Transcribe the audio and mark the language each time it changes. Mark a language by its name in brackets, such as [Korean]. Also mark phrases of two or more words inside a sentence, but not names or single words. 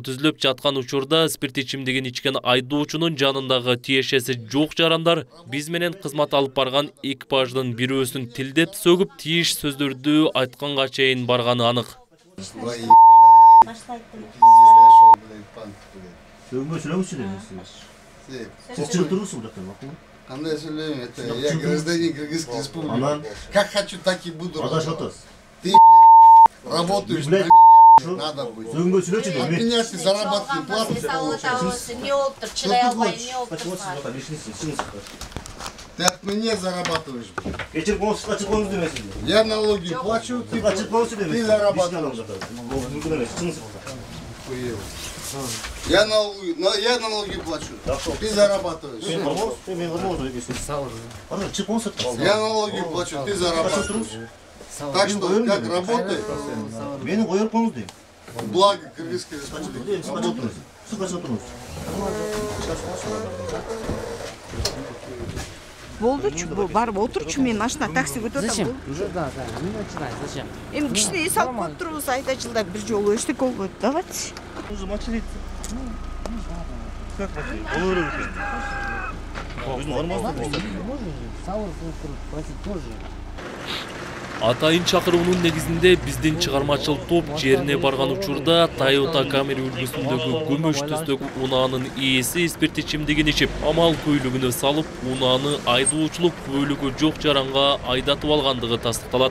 [Kyrgyz] түзүлүп жаткан учурда спирт ичимдигин ичкен айдоочунун жанындагы тиешеси жок жарандар биз менен кызмат алып барган экипаждын бирөөсүн тилдеп сөгүп тийиш сөздөрдү айтканга чейин барганы анык. Кандай сөйлейм, [Russian] это я гражданин Кыргызской республики. Как хочу, так и буду работать. Ты, работаешь, на меня надо быть. От меня ты зарабатываешь плату получаешь. Ты от меня зарабатываешь. Я налоги плачу, ты зарабатываешь. Я налоги плачу, ты зарабатываешь. Я налоги плачу, ты зарабатываешь. Так что, как работает? Благо Кыргызской Республики. [Kyrgyz] Болдучу, барып отурчу, мен машина такси күтіп [Russian] Зачем? [Kyrgyz] отам. [Russian] Уже да, не начинай, зачем? [Kyrgyz] Эми кичине эс алып коюп турбуз, айда жылда бир жолу эчтеке болбойт. [Russian] Давайте. [Kyrgyz] Атайын чакыруунун негизинде биздин чыгармачыл топ жерине барган учурда Toyota Camry үлгүсүндөгү күмүш түстөгү унаанын ээси спирт ичимдигин ичип, амал көйлүгүнө салып, унааны айдоочулук күбөлүгү жок жаранга айдатып алгандыгы тастыкталат.